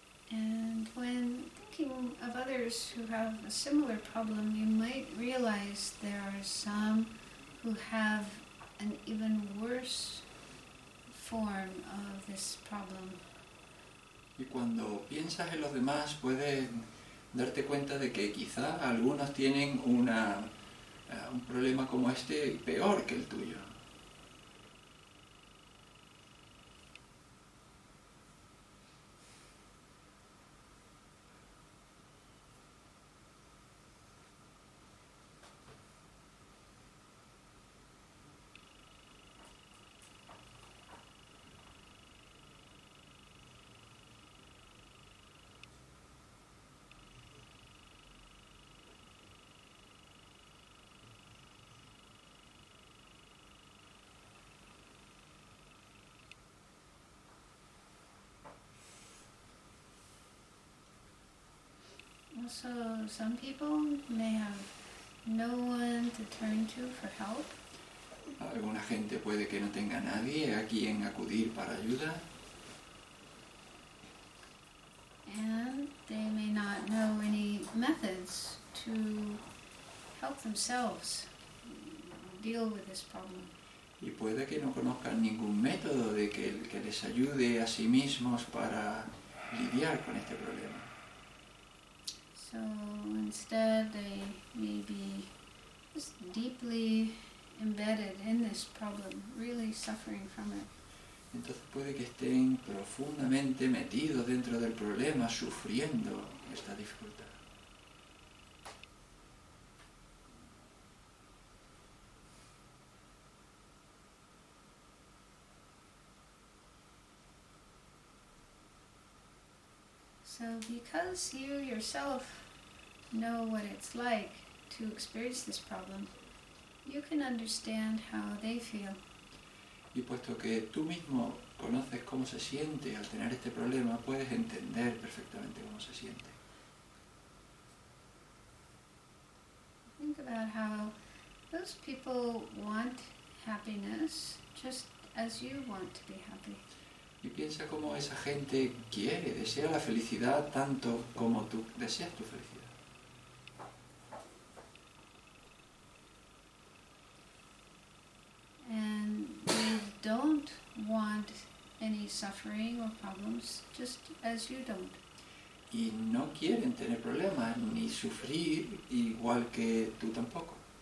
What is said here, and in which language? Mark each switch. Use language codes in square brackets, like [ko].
[en] And when thinking of others who have a similar problem, you might realize there are some who have an even worse form of this problem. [es] Y cuando piensas en los demás puedes darte cuenta de que quizá algunos tienen un problema como este peor que el tuyo. [en] Also, some people may have no one to turn to for help. [es] Alguna gente puede que no tenga nadie a quien acudir para ayuda. [en] And they may not know any methods to help themselves deal with this problem. [es] Y puede que no conozcan ningún método que les ayude a sí mismos para lidiar con este problema. [en] So instead they may be just deeply embedded in this problem, really suffering from it. [es] Entonces puede que estén profundamente metidos dentro del problema, sufriendo esta dificultad. [en] So because you yourself know what it's like to experience this problem, you can understand how they feel. [es] Y puesto que tú mismo conoces cómo se siente al tener este problema, puedes entender perfectamente cómo se siente. [en] Think about how those people want happiness just as you want to be happy. [es] Y piensa cómo esa gente quiere, desea la felicidad tanto como tú deseas tu felicidad. [en] And they don't want any suffering or problems just as you don't. [es] Y no quieren tener problemas ni sufrir igual que tú tampoco.